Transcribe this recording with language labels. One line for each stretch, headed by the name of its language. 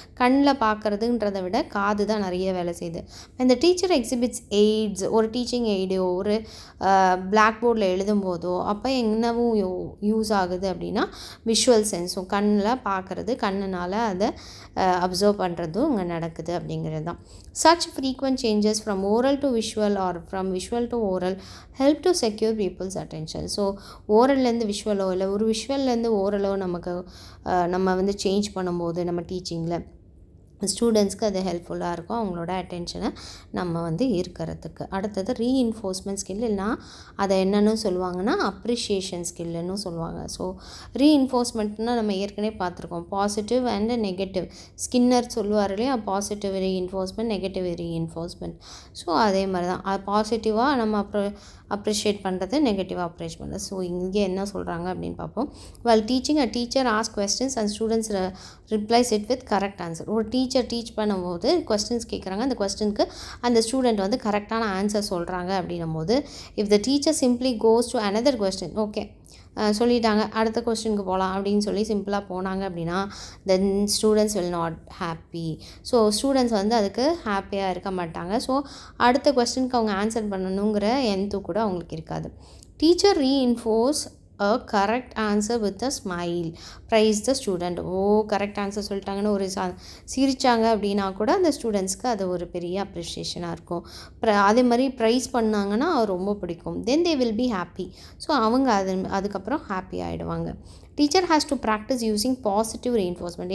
Tamil: கண்ணில் பார்க்குறதுன்றதை விட காது தான் நிறைய வேலை செய்யுது. இந்த டீச்சர் எக்ஸிபிட்ஸ் எய்ட்ஸ், ஒரு டீச்சிங் எய்டோ ஒரு பிளாக் போர்டில் எழுதும்போதோ அப்போ என்னவும் யூஸ் ஆகுது அப்படின்னா விஷுவல் சென்ஸும், கண்ணில் பார்க்குறது, கண்ணுனால் அதை அப்சர்வ் பண்ணுறதும் இங்கே நடக்குது அப்படிங்கிறது தான்.
English: such frequent changes from oral to visual or from visual to oral help to secure people's attention.
Tamil: So ஓரல்லேருந்து விஷுவலோ இல்லை ஒரு விஷுவல்லேருந்து ஓரலோ நம்ம வந்து சேஞ்ச் பண்ணும்போது நம்ம டீச்சிங்கில் ஸ்டூடெண்ட்ஸ்க்கு அது ஹெல்ப்ஃபுல்லாக இருக்கும், அவங்களோட அட்டென்ஷனை நம்ம வந்து ஈர்க்கிறதுக்கு. அடுத்தது ரீஇன்ஃபோர்ஸ்மெண்ட் ஸ்கில், இல்லைனா அதை என்னென்னு சொல்லுவாங்கன்னா அப்ரிஷியேஷன் ஸ்கில்லுன்னு சொல்லுவாங்க. ஸோ ரீஇன்ஃபோர்ஸ்மெண்ட்னால் நம்ம ஏற்கனவே பார்த்துருக்கோம், பாசிட்டிவ் அண்ட் நெகட்டிவ். ஸ்கின்னர் சொல்லுவார் இல்லையா, positive reinforcement, negative reinforcement. So அதே மாதிரி தான் அது பாசிட்டிவாக நம்ம அப்ரிஷியேட் பண்ணுறது, நெகட்டிவாக அப்ரிஷியேட் பண்ணுறது. ஸோ இங்கே என்ன சொல்கிறாங்க அப்படின்னு பார்ப்போம்.
English: while teaching, a teacher asks questions and students replies it with correct answer.
Tamil: ஒரு டீச்சர் டீச் பண்ணும்போது கொஸ்டின்ஸ் கேட்குறாங்க, அந்த கொஸ்டினுக்கு அந்த ஸ்டூடெண்ட் வந்து கரெக்டான ஆன்சர் சொல்கிறாங்க அப்படின்னும் போது,
English: if the teacher simply goes to another question,
Tamil: okay சொல்லிட்டாங்க, அடுத்த கொஸ்டினுக்கு போகலாம் அப்படின்னு சொல்லி சிம்பிளாக போனாங்க அப்படின்னா,
English: Then students will not happy.
Tamil: So students வந்து அதுக்கு ஹாப்பியாக இருக்க மாட்டாங்க. ஸோ அடுத்த கொஸ்டினுக்கு அவங்க ஆன்சர் பண்ணணுங்கிற எண்ணம் கூட அவங்களுக்கு இருக்காது.
English: Teacher reinforce a correct answer with a smile, praise the student.
Tamil: Correct answer சொல்லிட்டாங்கன்னு ஒரு சிரித்தாங்க அப்படின்னா கூட அந்த ஸ்டூடெண்ட்ஸ்க்கு அது ஒரு பெரிய அப்ரிஷியேஷனாக இருக்கும். அதே மாதிரி ப்ரைஸ் பண்ணாங்கன்னா ரொம்ப பிடிக்கும்.
English: Then they will be happy.
Tamil: So அவங்க அதுக்கப்புறம் ஹாப்பி ஆகிடுவாங்க.
English: Teacher has to practice using positive reinforcement.